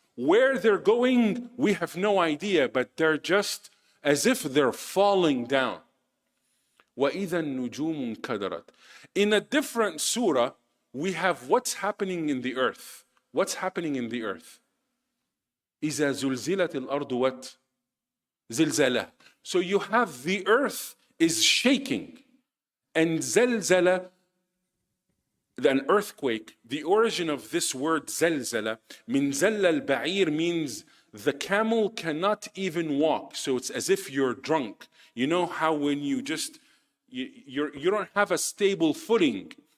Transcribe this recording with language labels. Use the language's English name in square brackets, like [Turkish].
[English] Where they're going, we have no idea, but they're just as if they're falling down. [Arabic] وَإِذَا النُّجُومُ انْكَدَرَتْ. [English] In a different surah, we have what's happening in the earth. What's happening in the earth? [Arabic] إِذَا زُلْزِلَتِ الْأَرْضُ what? زِلْزَلَةً. [English] So you have the earth is shaking. And زَلْزَلَةً, an earthquake, the origin of this word زَلْزَلَةً, min [Arabic] زَلَّ الْبَعِيرِ [English] means the camel cannot even walk. So it's as if you're drunk. You know how when you just, you don't have a stable footing.